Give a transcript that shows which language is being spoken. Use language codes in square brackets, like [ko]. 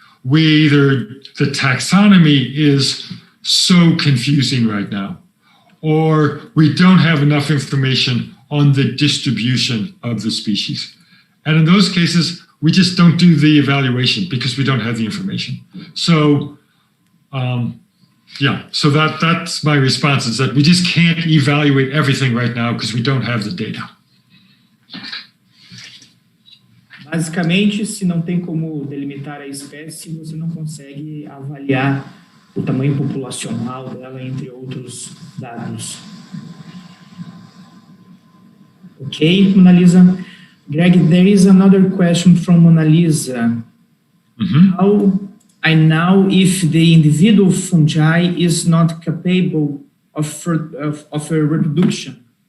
[en] The taxonomy is so confusing right now, or we don't have enough information on the distribution of the species. And in those cases, we just don't do the evaluation because we don't have the information. So, so that's my response, is that we just can't evaluate everything right now because we don't have the data. [pt] Basicamente, se não tem como delimitar a espécie, você não consegue avaliar o tamanho populacional dela, entre outros dados. [en] Okay, Mona Lisa. Greg, there is another question from Mona Lisa. Mm-hmm. How I know if the individual fungi is not capable of a reproduction?